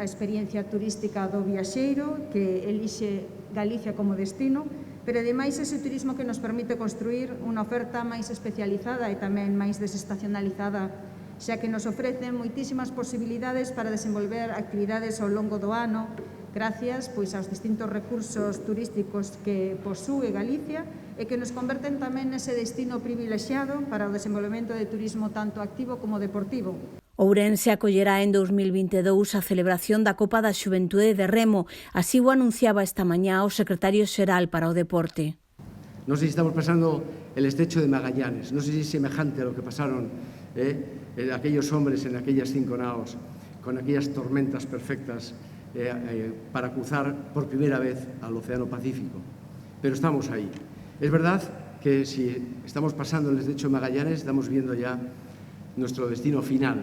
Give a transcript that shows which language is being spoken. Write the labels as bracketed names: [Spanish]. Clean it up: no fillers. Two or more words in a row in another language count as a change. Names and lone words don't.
[Galician] experiencia turística do viaxeiro que elixe Galicia como destino, pero ademais ese turismo que nos permite construir unha oferta máis especializada e tamén máis desestacionalizada, xa que nos ofrecen moitísimas posibilidades para desenvolver actividades ao longo do ano, gracias aos distintos recursos turísticos que posúe Galicia e que nos converten tamén nese destino privilexiado para o desenvolvemento de turismo tanto activo como deportivo. Ourense acollerá en 2022 a celebración da Copa da Xuventude de Remo, así o anunciaba esta mañá o secretario xeral para o deporte. Non sei se [Spanish] estamos pasando el estrecho de Magallanes, [Galician] non sei se [Spanish] é semejante a lo que pasaron aquellos hombres en aquellas 5 naos, con aquellas tormentas perfectas para cruzar por primera vez al Océano Pacífico. Pero estamos ahí. Es verdad que si estamos pasando el estrecho de Magallanes, estamos viendo ya nuestro destino final.